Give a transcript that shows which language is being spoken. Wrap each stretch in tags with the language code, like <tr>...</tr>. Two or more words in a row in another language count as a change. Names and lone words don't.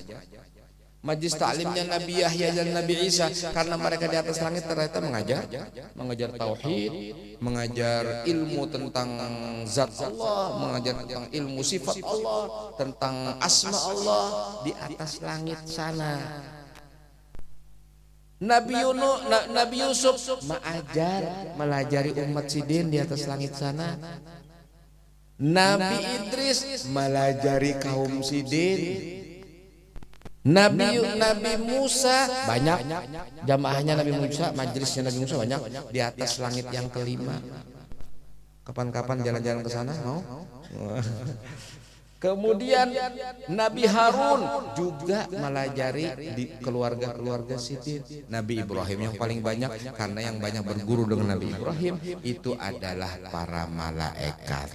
<id>Majelis taklimnya Nabi Yahya dan Nabi Isa, karena mereka di atas langit ternyata mengajar tauhid, mengajar ilmu tentang zat Allah, mengajar tentang ilmu sifat Allah, tentang asma Allah di atas langit sana.</id> <bjn>Nabi Yusuf melajari umat sidin di atas langit sana. Nabi Idris melajari kaum sidin.</bjn> <id>Nabi Musa banyak jamaahnya, Nabi Musa, majelisnya Nabi Musa banyak di atas langit yang kelima. Kapan-kapan jalan-jalan ke sana mau? Kemudian Nabi Harun juga melajari di keluarga-keluarga sidin. Nabi Ibrahim yang paling banyak, karena yang banyak berguru dengan Nabi Ibrahim itu adalah para malaikat.</id>